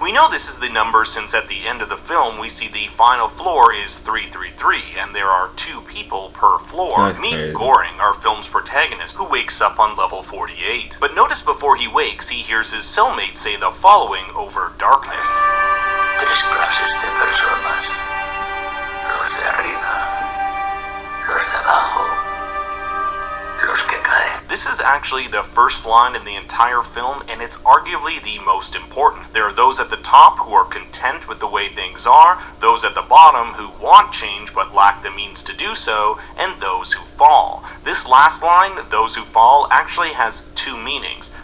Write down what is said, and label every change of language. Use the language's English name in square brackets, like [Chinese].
[English] We know this is the number since at the end of the film we see the final floor is 333, and there are 2 people per floor. Meet Goring, our film's protagonist, who wakes up on level 48. But notice before he wakes, he hears his cellmate say the following over darkness. [Spanish] Tres clases de personas. Los de arriba, los de abajo, los que caen. [English] This is actually the first line in the entire film, and it's arguably the most important. There are those at the top who are content with the way things are, those at the bottom who want change but lack the means to do so, and those who fall. This last line, those who fall, actually has 2 meanings.